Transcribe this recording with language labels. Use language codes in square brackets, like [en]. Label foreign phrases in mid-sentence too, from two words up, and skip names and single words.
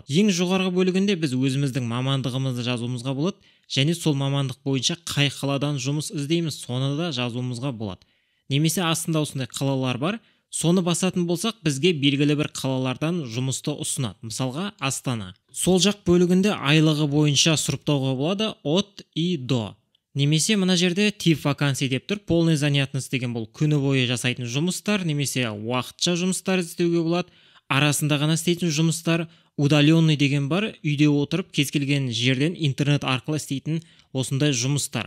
[kk] Ең жоғарғы бөлігінде біз өзіміздің мамандығымызды жазуымызға болады, және сол мамандық бойынша қай қаладан жұмыс іздейміз, соны да жазуымызға болады. Немесе астында осындай қалалар бар, соны басатын болсақ, бізге белгілі бір қалалардан жұмысты ұсынады. Мысалға, Астана. Сол жақ бөлігінде айлығы бойынша сұрыптауға болады [ru] от и до. [kk] Немесе мына жерде [ru] тип вакансий [kk] деп тұр. [ru] Полный занятность [kk] деген бұл күні бойы жасайтын жұмыстар, немесе уақытша жұмыстар іздеуге болады. Арасында ғана істейтін жұмыстар, удаленный деген бар, үйде отырып кез келген жерден интернет арқылы істейтін осындай жұмыстар.